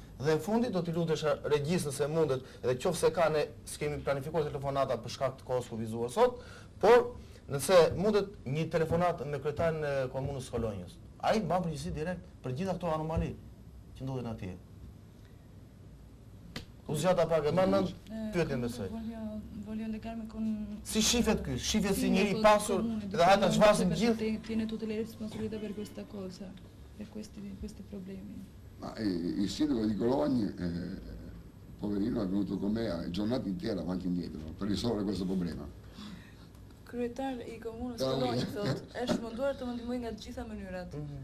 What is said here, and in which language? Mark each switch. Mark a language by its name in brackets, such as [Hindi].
[Albanian] Dhe në fundit do t'i lutesh regjist nëse mundet, edhe qofse ka ne s'kemi planifikuar telefonata për shkak të kohës kufizuar sot, por nëse mundet një telefonat me kryetarin e komunës Kolonjës. Ai mban përgjegjësi direkt për gjitha këto anomali që ndodhin atje. U zgjata pak, më nën pyetjen me soi. [Italian] Voglio legarmi con [Albanian] Si shifet ky? Shifet si njëri i pasur dhe ata zhvasin gjithë. [Italian] Tiene tutte le responsabilità per questa cosa, per questi problemi. Ma il sindaco di Cologna, poverino, è venuto con me a giornata intera avanti e indietro per risolvere questo problema. [Albanian] Kryetar i komunës Kolonjë thotë, është munduar të më ndihmojë nga të gjitha mënyrat.